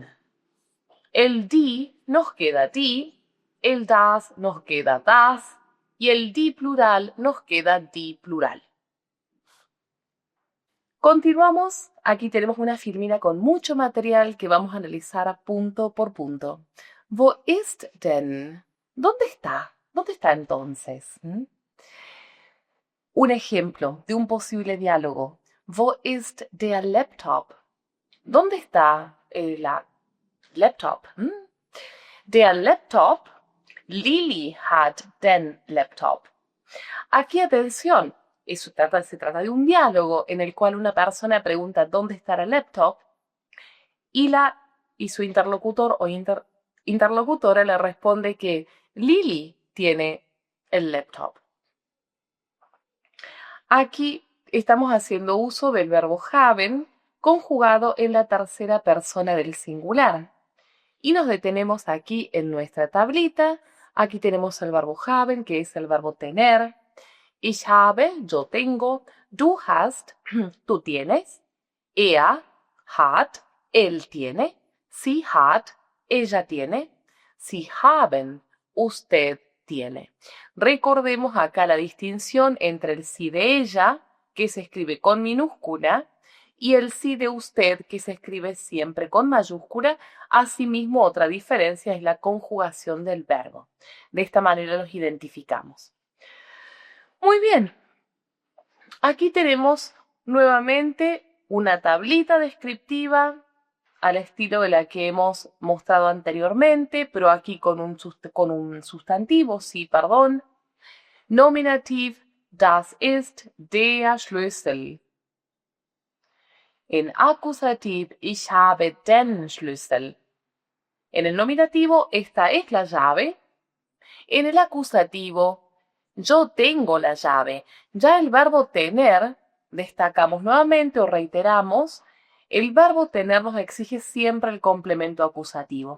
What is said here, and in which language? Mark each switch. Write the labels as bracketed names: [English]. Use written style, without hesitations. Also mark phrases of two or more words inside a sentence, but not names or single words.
[Spanish] El die nos queda die. El das nos queda das. Y el die plural nos queda die plural. Continuamos. Aquí tenemos una filmina con mucho material que vamos a analizar punto por punto. [German] Wo ist denn? [Spanish] ¿Dónde está? ¿Dónde está entonces? Un ejemplo de un posible diálogo. [German] Wo ist der Laptop? [Spanish] ¿Dónde está el Laptop? [German] Der Laptop. Lili hat den Laptop. [Spanish] Aquí atención, se trata de un diálogo en el cual una persona pregunta dónde está el laptop y su interlocutor o interlocutora le responde que Lili tiene el laptop. Aquí estamos haciendo uso del verbo haben conjugado en la tercera persona del singular. Y nos detenemos aquí en nuestra tablita. Aquí tenemos el verbo haben, que es el verbo tener. [German] Ich habe, [Spanish] yo tengo. [German] Du hast, [Spanish] tú tienes. [German] Er hat, [Spanish] él tiene. [German] Sie hat, [Spanish] ella tiene. [German] Sie haben, [Spanish] usted tiene. Recordemos acá la distinción entre el sí de ella, que se escribe con minúscula, y el sí de usted, que se escribe siempre con mayúscula. Asimismo, otra diferencia es la conjugación del verbo. De esta manera los identificamos. Muy bien. Aquí tenemos nuevamente una tablita descriptiva al estilo de la que hemos mostrado anteriormente, pero aquí con un sustantivo, sí, perdón. [German] Nominativ, das ist der Schlüssel. En Akkusativ, ich habe den Schlüssel. [Spanish] En el nominativo, esta es la llave. En el acusativo, yo tengo la llave. Ya el verbo tener, destacamos nuevamente o reiteramos, el verbo tener nos exige siempre el complemento acusativo.